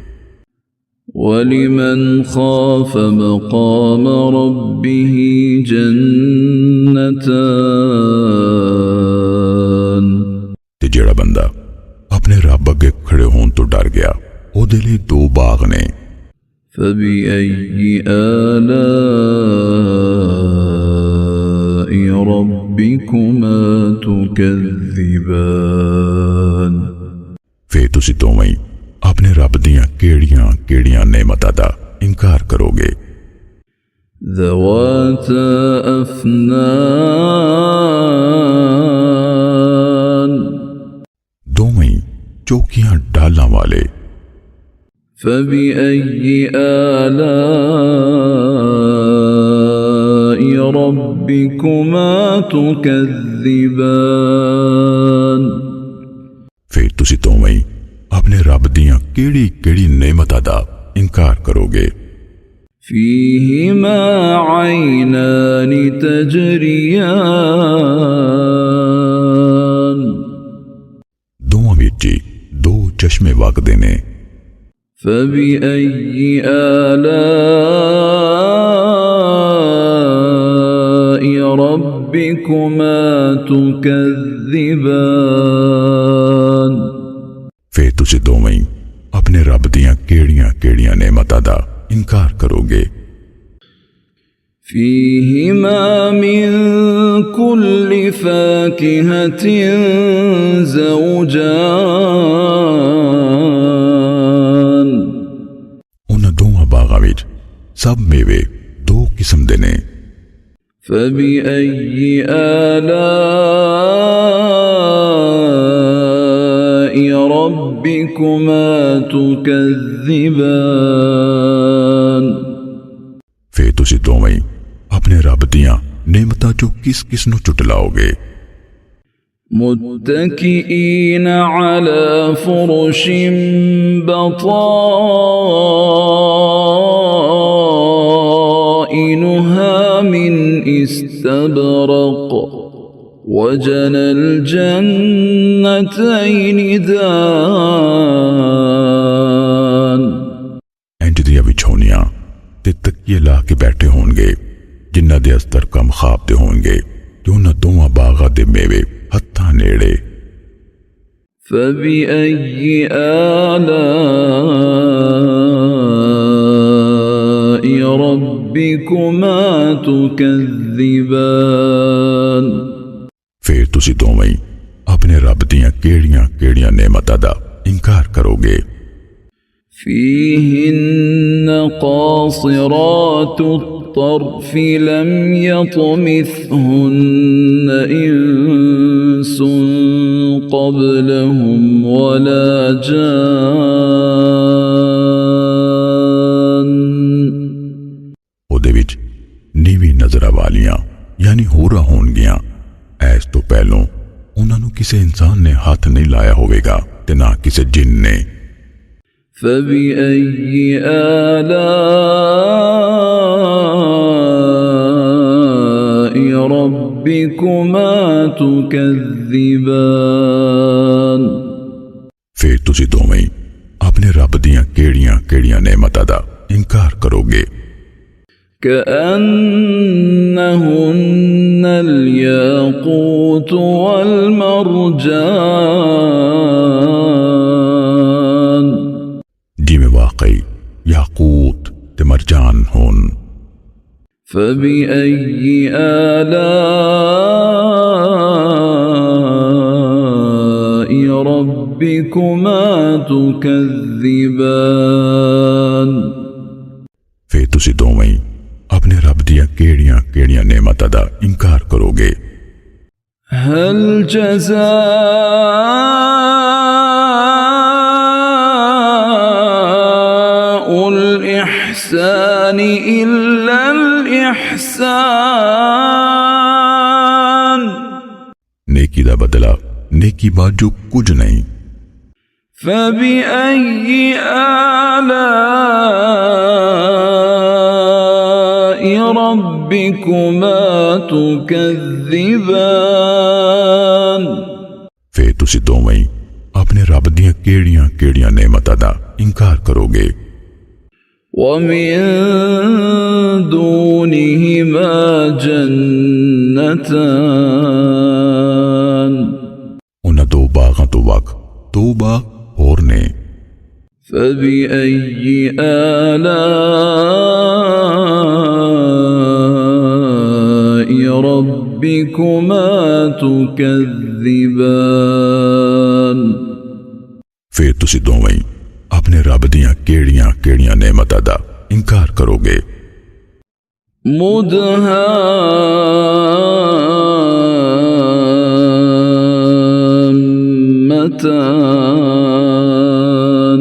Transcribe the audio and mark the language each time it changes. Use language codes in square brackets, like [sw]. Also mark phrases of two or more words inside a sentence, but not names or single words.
[ar] ولمن خاف مقام ربه جنتان [pa] ਤੇ ਜੇੜ੍ਹਾ ਬੰਦਾ ਅਪਣੇ ਰੱਬ ਅੱਗੇ ਖੜ੍ਹੇ ਹੋਣੇ ਤੋਂ ਡਰ ਗਿਆ ਓਦੇ ਲਈ ਦੋ ਬਾਗ਼ ਨੇ। [ar] فبأي آلاء ربكما تكذبان [pa] ਫਿਰ ਤੁਸੀਂ ਦੋਵੇਂ ਅਪਣੇ ਰੱਬ ਦੀਆਂ ਕੇੜ੍ਹੀਆਂ ਨੇਮਤਾਂ ਦਾ ਇਨਕਾਰ ਕਰੋਗੇ। [ar] ذواتا أفنان [pa] ਦੋਵੇਂ ਚੌਕੀਆਂ ਡਾਲਾਂ ਵਾਲੇ। [ar] فبأي آلاء ربكما تكذبان [pa] ਫਿਰ ਤੁਸੀਂ ਦੋਵੇਂ ਅਪਣੇ ਰੱਬ ਦੀਆਂ ਕੇੜ੍ਹੀ ਨੇਮਤਾਂ ਦਾ ਇਨਕਾਰ ਕਰੋਗੇ। [ar] فيهما عينان تجريان [pa] ਦੋਵਾਂ ਵਿੱਚ ਦੋ ਚਸ਼ਮੇ ਵਗਦੇ ਨੇ। [ar] فبأي آلاء ربكما تكذبان [pa] ਫਿਰ ਤੁਸੀਂ ਦੋਵੇਂ ਅਪਣੇ ਰੱਬ ਦੀਆਂ ਕੇੜ੍ਹੀਆਂ ਨੇਮਤਾਂ ਦਾ ਇਨਕਾਰ ਕਰੋਗੇ। [ar] فيهما من كل فاكهة زوجان [pa] ਉਨ ਦੋਵਾਂ ਬਾਗ਼ਾਂ ਵਿੱਚ ਸਭ ਮੇਵੇ ਦੋ ਕਿਸਮ ਦੇ ਨੇ। [ar] فبأي آلاء ربكما تكذبان [pa] ਫਿਰ ਤੁਸੀਂ ਦੋਵੇਂ ਅਪਣੇ ਰੱਬ ਦੀਆਂ ਨੇਮਤਾਂ ਚੋਂ ਕਿਸ ਕਿਸ ਨੂੰ ਚੁਟਲਾਓਗੇ। [ar] متكئين على فرش بطائنها من استبرق وجنى الجنتين دان [pa] ਇੰਜ ਦੀਆਂ ਵਿਛੌਣੀਆਂ ਤੇ ਤਕੀਏ ਲਾ ਕੇ ਬੈਠੇ ਹੋਣਗੇ ਜਿਨ੍ਹਾਂ ਦੇ ਅਸਤਰ ਕਮ ਖ਼ਾਬ ਦੇ ਹੋਣਗੇ ਤੇ ਉਨ੍ਹਾਂ ਦੋਵਾਂ ਬਾਗ਼ਾਂ ਦੇ ਮੇਵੇ ਹੱਥਾਂ ਨੇੜੇ। [ar] فبأي آلاء ربكما تكذبان [pa] ਫਿਰ ਤੁਸੀਂ ਦੋਵੇਂ ਅਪਣੇ ਰੱਬ ਦੀਆਂ ਕੇੜ੍ਹੀਆਂ ਕੇੜ੍ਹੀਆਂ ਨੇਮਤਾਂ ਦਾ ਇਨਕਾਰ ਕਰੋਗੇ। [ar] فيهن قاصرات الطرف لم يطمثهن إنس قبلهم ولا جان [pa] ਉਹਦੇ ਵਿੱਚ ਨੀਵੀਂ ਨਜ਼ਰਾਂ ਵਾਲੀਆਂ यानी ਹੋਰਾਂ ਹੋਣਗੀਆਂ। ਐਸ ਤੋਂ ਪਹਿਲੋਂ ਉਹਨਾਂ ਨੂੰ ਕਿਸੇ ਇਨਸਾਨ ਨੇ ਹੱਥ ਨਹੀਂ ਲਾਇਆ ਹੋਵੇਗਾ ਤੇ ਨਾ ਕਿਸੇ ਜਿੰਨ ਨੇ। [ar] فبأي آلاء ربكما تكذبان [pa] ਫਿਰ ਤੁਸੀਂ ਦੋਵੇਂ ਅਪਣੇ ਰੱਬ ਦੀਆਂ ਕੇੜ੍ਹੀਆਂ ਕੇੜ੍ਹੀਆਂ ਨੇਮਤਾਂ ਦਾ ਇਨਕਾਰ ਕਰੋਗੇ। [ar] كأنهن الياقوت والمرجان [pa] ਜਿਮੇਂ ਵਾਕਈ ਯਾਕੂਤ ਤੇ ਮਰਜਾਨ ਹੋਣ। [ar] فبأي آلاء ربكما تكذبان [pa] ਫਿਰ ਤੁਸੀਂ ਦੋਵੇਂ ਅਪਣੇ ਰੱਬ ਦੀਆਂ ਕੇੜ੍ਹੀਆਂ ਕੇੜ੍ਹੀਆਂ ਨੇਮਤਾਂ ਦਾ ਇਨਕਾਰ ਕਰੋਗੇ। [ar] هل جزاء الإحسان إلا الإحسان [pa] ਨੇਕੀ ਦਾ ਬਦਲਾ ਨੇਕੀ ਬਾਜੂ ਕੁਝ ਨਹੀਂ। [ar] فبأي آلاء ربكما تكذبان [pa] ਫਿਰ ਤੁਸੀਂ ਦੋਵੇਂ ਅਪਣੇ ਰੱਬ ਦੀਆਂ ਕੇੜ੍ਹੀਆਂ ਕੇੜ੍ਹੀਆਂ ਨੇਮਤਾਂ ਦਾ ਇਨਕਾਰ ਕਰੋਗੇ। [ar] ومن دونهما جنتان [pa] ਉਨ੍ਹਾਂ ਦੋ ਬਾਗ਼ਾਂ ਤੋਂ ਵੱਖ ਦੋ ਬਾਗ਼ ਹੋਰ ਨੇ। [ar] فبأي آلاء ربكما تكذبان [pa] ਫਿਰ ਤੁਸੀਂ ਦੋਵੇਂ ਅਪਣੇ ਰੱਬ ਦੀਆਂ ਕੇੜ੍ਹੀਆਂ ਕੇੜ੍ਹੀਆਂ ਨੇਮਤਾਂ ਦਾ ਇਨਕਾਰ ਕਰੋਗੇ। [ar] مدهامتان